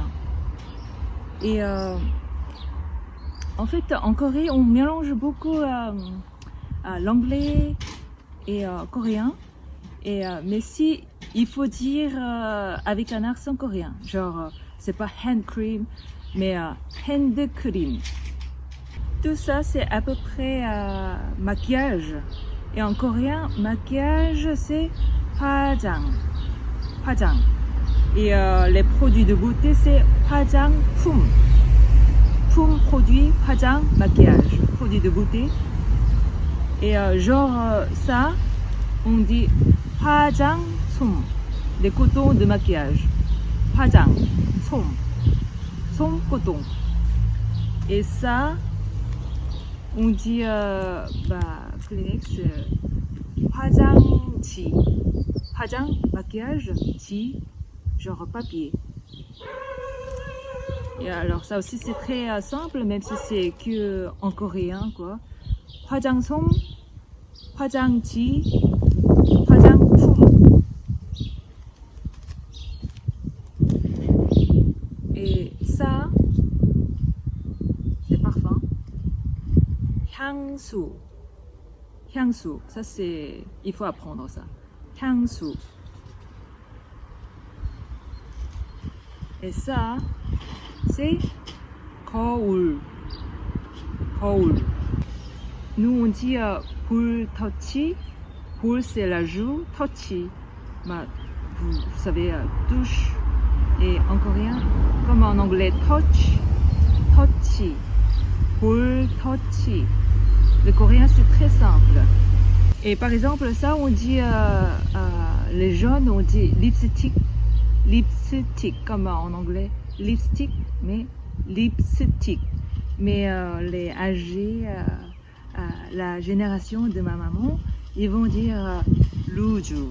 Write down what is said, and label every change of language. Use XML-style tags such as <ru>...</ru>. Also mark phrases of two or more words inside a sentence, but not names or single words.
<fr>Et en fait, en Corée, on mélange beaucoup l'anglais et coréen. Mais si il faut dire avec un accent coréen, genre c'est pas</fr> <en>hand cream,</en> <fr>mais</fr> <en>hand cream.</en> <fr>Tout ça, c'est à peu près maquillage. Et en coréen, maquillage, c'est 화장.</fr> <ko>화장.</ko> <fr>Et les produits de beauté, c'est 화장품.</fr> <ko>품,</ko> <fr>produit, 화장, maquillage. Produits de beauté. Et ça, on dit 화장솜. Des cotons de maquillage.</fr> <ko>화장솜. 솜,</ko> <fr>coton. Et ça, on dit Kleenex,</fr> <ko>화장지. 화장, maquillage, 지,</ko> <fr>genre papier. Et alors ça aussi c'est très simple, même si c'est que en coréen quoi.</fr> <ko>화장솜, 화장지, 화장품.</ko> <fr>Et ça, c'est parfum.</fr> <ko>향수. 향수.</ko> <fr>Ça c'est, il faut apprendre ça. 향수. Et ça, c'est 거울.</fr> <ko>거울.</ko> <fr>Nous on dit</fr> <ko>볼 터치.</ko> <fr>볼 c'est la joue, 터치. Vous savez, touche. Et en coréen, comme en anglais,</fr> <ko>touch, 터치. 볼 터치.</ko> <fr>Le coréen c'est très simple. Et par exemple ça on dit les jeunes on dit lipstick, lipstick comme en anglais lipstick mais lipstick. Mais les âgés, la génération de ma maman, ils vont dire 루주.</fr>